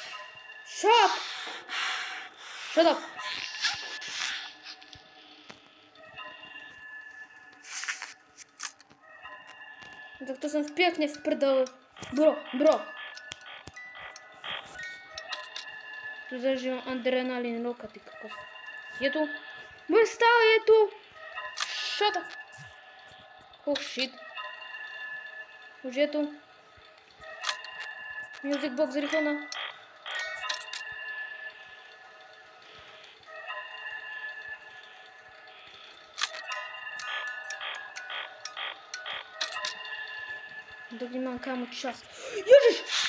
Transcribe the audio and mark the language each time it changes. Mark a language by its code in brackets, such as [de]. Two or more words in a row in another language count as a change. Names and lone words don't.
[cs] No tak to jsem pěkně v prdeli. Bro. Tu zažívám adrenalin, loka, ty kokos. Je tu? Můj stále je tu. [en] Shut up. Oh shit. [cs] Už je tu. [en] Music box [cs] zrychlona. Tak nemám kámo čas. Ježiš!